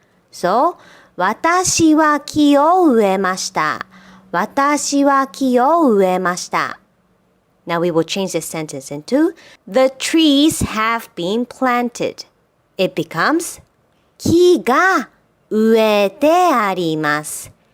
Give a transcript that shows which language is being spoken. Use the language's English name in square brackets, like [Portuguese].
[Japanese] So, 私は木を植えました。私は木を植えました。 [English] Now we will change this sentence into the trees have been planted. It becomes [Japanese] 木が植えてあります。